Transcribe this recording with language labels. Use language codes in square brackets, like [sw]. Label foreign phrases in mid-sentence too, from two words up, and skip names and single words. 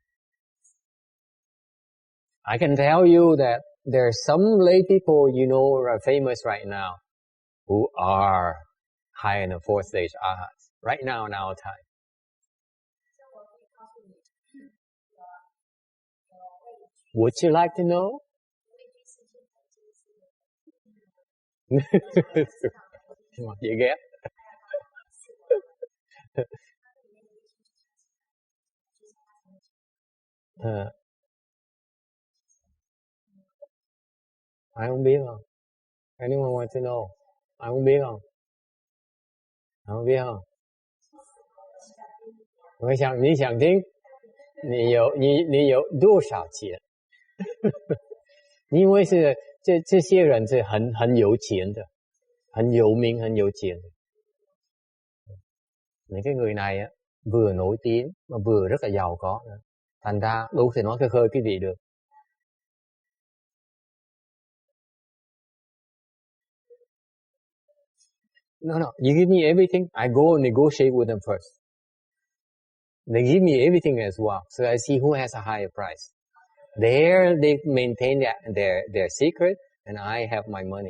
[en] I can tell you that there are some lay people you know are famous right now who are high in the fourth stage arhats right now in our time. Would you like to know? [vi] Dễ ghét. Ai không biết không? [en] Anyone want to know? [vi] Ai không biết không? Ai không biết không? [zh] 我想你想听，你有多少钱？因为是这些人是很有钱的，很有名很有钱的。 [vi] Những cái người này á, vừa nổi tiếng mà vừa rất là giàu có nữa. Thành ra đủ thể nói khơi khơi cái gì được. [en] No, you give me everything, I go and negotiate with them first. They give me everything as well, so I see who has a higher price. There they maintain their secret, and I have my money.